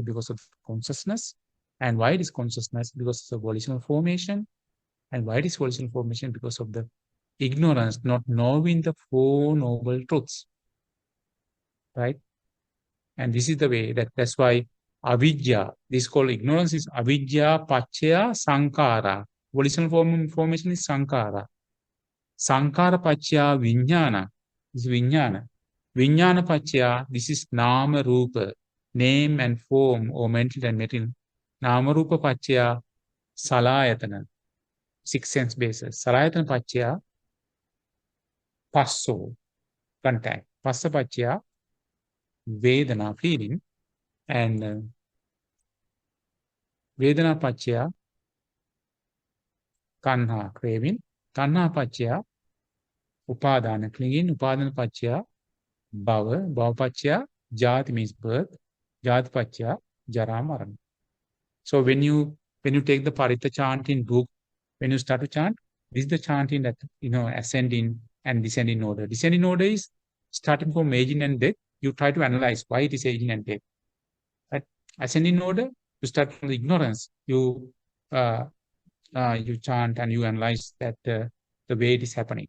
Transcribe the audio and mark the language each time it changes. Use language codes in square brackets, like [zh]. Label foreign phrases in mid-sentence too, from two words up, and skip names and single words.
[en] Because of consciousness. And why it is consciousness? Because of the volitional formation. And why it is volitional formation? Because of the ignorance, not knowing the 4 noble truths, right? And this is the way that's why avidya, this is called ignorance, is [pi] avidya paccaya sankara. [en] Volitional formation is sankara. [pi] Sankara paccaya vijnana. [en] This is vijnana. [pi] Vijnana paccaya, [en] this is [pi] nama rupa, [en] name and form or mental and material. [pi] Nama rupa paccaya salayatana, 6 [en] sense bases. [pi] Salayatana paccaya passo, contact. Passa paccaya vedana, [en] feeling. [pi] And vedana paccaya tanha, craving. Tanha paccaya upadana, clinging. Upadana paccaya bhava. Bhava paccaya jati, [en] means birth. [pi] Jati paccaya jara marana. [en] So when you take the Parita chant in book, when you start to chant, this is the chanting that, ascending and descending order. Descending order is starting from aging and death. You try to analyze why it is aging and death. Right? Ascending order, you start from the ignorance. You chant and you analyze that the way it is happening.